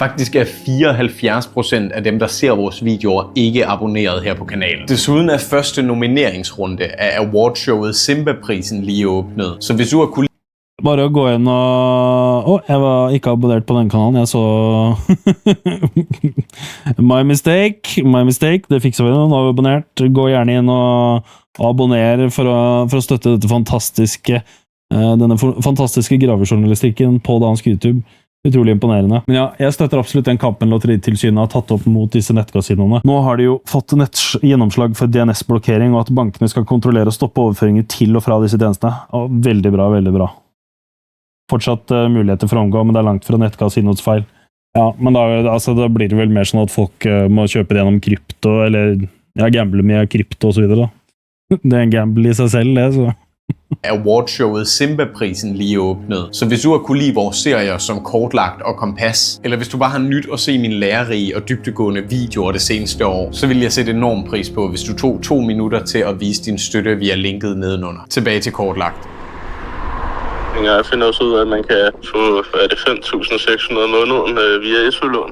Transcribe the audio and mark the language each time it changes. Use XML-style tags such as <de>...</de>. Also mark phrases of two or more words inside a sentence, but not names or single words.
<da>Faktisk er 74% af dem, der ser vores videoer, ikke abonneret her på kanalen. Desuden er første nomineringsrunde af awardshowet Simba-prisen lige åbnet, så hvis du har kunnet</da> <no>Bare å gå inn og jeg var ikke abonnert på den kanalen. Jeg så</no> <en>My mistake.</en> <no>Det fikser vi nå. Nå er vi abonnert. Gå gjerne inn og abonner for å støtte denne fantastiske gravejournalistikken på dansk YouTube. Utrolig imponerende. Men ja, jeg støtter absolutt den kampen Lotteritilsynet har tatt opp mot disse nettkasinoene. Nå har de jo fått gjennomslag for DNS-blokkering, og at bankene skal kontrollere og stoppe overføringer til og fra disse tjenestene. Og veldig bra, veldig bra. Fortsatt muligheter for å omgå, men det er langt fra nettkasinots feil. Ja, men da blir det vel mer sånn at folk må kjøpe det gjennom krypto, eller gamble med krypto og så videre da. Det er en gamble i seg selv, det, så.</no> <da>Awardshowet Simba-prisen lige åbnet. Så hvis du har kunne lide vores serier som Kortlagt og Kompas, eller hvis du bare har nyt at se mine lærerige og dybdegående videoer det seneste år, så vil jeg sætte enorm pris på, hvis du tog 2 minutter til at vise din støtte via linket nedenunder. Tilbage til Kortlagt. Jeg finder også ud af, at man kan få 5.600 om måneden via SU-lån.</da>